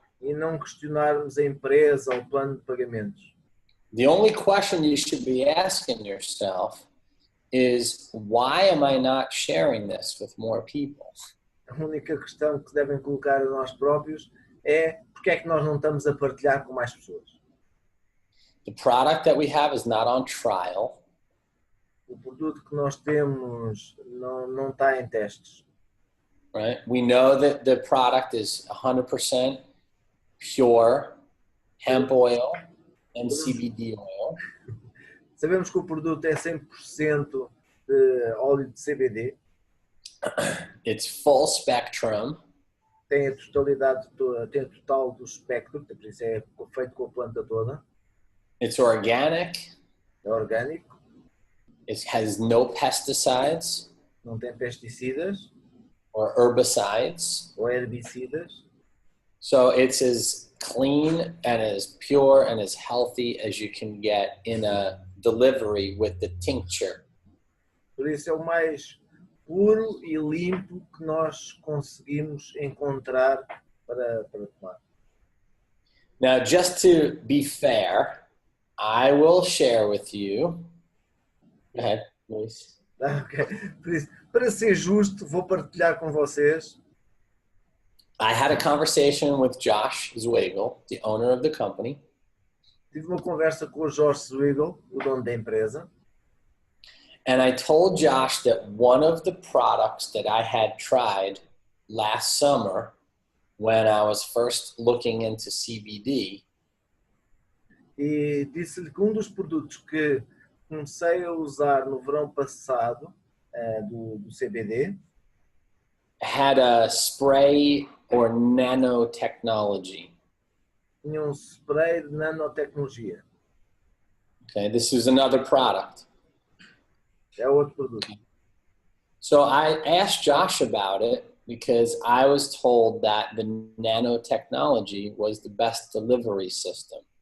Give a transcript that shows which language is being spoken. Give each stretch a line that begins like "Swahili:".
Portuguese: E não questionarmos a empresa ou o plano de pagamentos.
English: The only question you should be asking yourself is, why am I not sharing this with more people?
Portuguese: A única questão que devem colocar a nós próprios é porque é que nós não estamos a partilhar com mais pessoas.
English: The product that we have is not on trial.
Portuguese: O produto que nós temos não está em testes.
English: Right? We know that the product is 100% pure hemp oil and CBD oil.
Portuguese: Sabemos que o produto é 100% de óleo de CBD.
English: It's full spectrum.
Portuguese: Tem a totalidade, tem o total do espectro, por isso é feito com a planta toda.
English: It's organic.
Portuguese: É orgânico.
English: It has no pesticides.
Portuguese: Não tem pesticidas.
English: Or herbicides.
Portuguese: Ou herbicidas.
English: So it's as clean and as pure and as healthy as you can get in a delivery with the tincture.
Portuguese: Por isso é o mais puro e limpo que nós conseguimos encontrar para tomar.
English: Now, just to be fair, I will share with you. Go ahead, Luis. Okay.
Portuguese: Por isso, para ser justo, vou partilhar com vocês.
English: I had a conversation with Josh Zwigel, the owner of the company.
Portuguese: Tive uma conversa com o Josh Zwigel, o dono da empresa.
English: And I told Josh that one of the products that I had tried last summer when I was first looking into CBD.
Portuguese: E disse-lhe que um dos produtos que comecei a usar no verão passado, do CBD,
English: had a spray or nanotechnology.
Portuguese: tinha um spray de nanotecnologia.
English: Okay, this is another product.
Portuguese: É outro produto.
English: So I asked Josh about it because I was told that the nanotechnology was the best delivery system.